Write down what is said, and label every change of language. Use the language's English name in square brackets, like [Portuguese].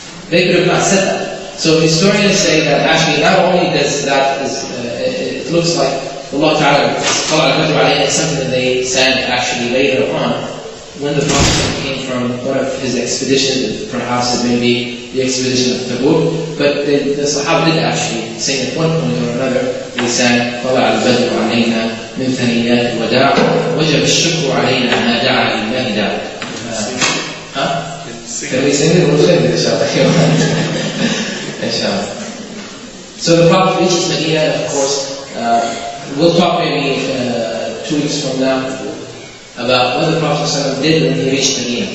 [English] They could have not said that. So historians say that actually not only does that, it looks like Allah Ta'ala Qala al-Badr alayna is something that they sang actually later on when the Prophet came from one of his expeditions. Perhaps it may be the expedition of Tabuk, but the Sahaba did actually sing at one point or another. They sang [Arabic] Qala al-Badr alayna من ثنيات الوداع وجب الشكر علينا ما دعا لله داع. [English] Can we sing it? We'll sing it inshallah. So the Prophet reaches Medina, of course. We'll talk maybe 2 weeks from now about what the Prophet ﷺ did when he reached Medina.